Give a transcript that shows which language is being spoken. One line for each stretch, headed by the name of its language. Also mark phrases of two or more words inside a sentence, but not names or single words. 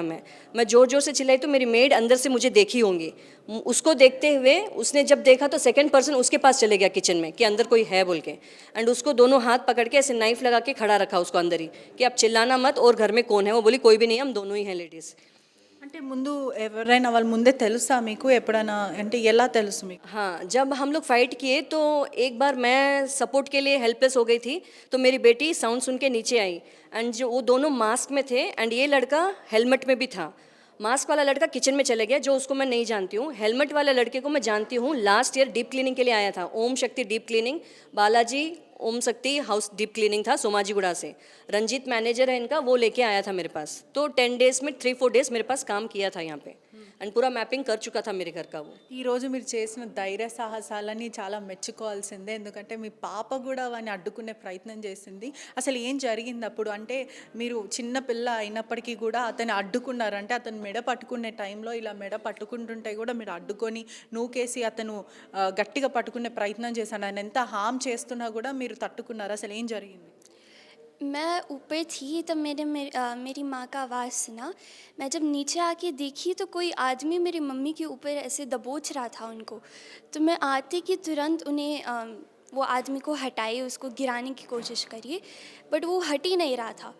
Hindi: मैं जोर जोर से चिल्लाई तो मेरी मेड अंदर से मुझे देखी होंगी. उसको देखते हुए उसने जब देखा तो
English: second person
Hindi: उसके पास चले गया किचन में कि अंदर कोई है बोल के. एंड उसको दोनों हाथ पकड़ के ऐसे नाइफ लगा के खड़ा रखा उसको अंदर ही कि आप चिल्लाना मत, और घर में कौन है. वो बोली कोई भी नहीं, हम दोनों ही हैं लेडीज़.
Telugu: అంటే ముందు ఎవరైనా వాళ్ళ ముందే తెలుసా మీకు? ఎప్పుడైనా అంటే ఎలా తెలుసు మీకు?
Hindi: हाँ, जब हम लोग फाइट किए तो एक बार मैं सपोर्ट के लिए हेल्पलेस हो गई थी, तो मेरी बेटी साउंड सुन के नीचे आई. एंड जो वो दोनों मास्क में थे एंड ये लड़का हेलमेट में भी था. मास्क वाला लड़का किचन में चले गया, जो उसको मैं नहीं जानती हूँ. हेलमेट वाले लड़के को मैं जानती हूँ,
English: last year deep cleaning
Hindi: के लिए आया था. ओम शक्ति डीप क्लीनिंग, बालाजी ओम शक्ति हाउस डीप क्लीनिंग था सोमाजीगुड़ा से. रंजीत मैनेजर है इनका, वो लेके आया था मेरे पास. तो 10 डेज़ में 3-4 डेज़ मेरे पास काम किया था यहाँ पे एंड पूरा मैपिंग कर चुका था मेरे घर का वो.
Telugu: ఈరోజు మీరు చేసిన ధైర్య సాహసాలని చాలా మెచ్చుకోవాల్సిందే. ఎందుకంటే మీ పాప కూడా వాడిని అడ్డుకునే ప్రయత్నం చేసింది. అసలు ఏం జరిగింది అప్పుడు? అంటే మీరు చిన్న పిల్ల అయినప్పటికీ కూడా అతన్ని అడ్డుకున్నారు. అంటే అతను మెడ పట్టుకునే టైంలో ఇలా మెడ పట్టుకుంటుంటే కూడా మీరు అడ్డుకొని నూకేసి అతను గట్టిగా పట్టుకునే ప్రయత్నం చేశాడు. ఆయన ఎంత హామ్ చేస్తున్నా కూడా మీరు తట్టుకున్నారు. అసలు ఏం జరిగింది?
Hindi: मैं ऊपर थी तब मेरी माँ का आवाज़ सुना. मैं जब नीचे आके देखी तो कोई आदमी मेरी मम्मी के ऊपर ऐसे दबोच रहा था उनको. तो मैं आते कि तुरंत उन्हें वो आदमी को हटाई, उसको गिराने की कोशिश करी, बट वो हट ही नहीं रहा था.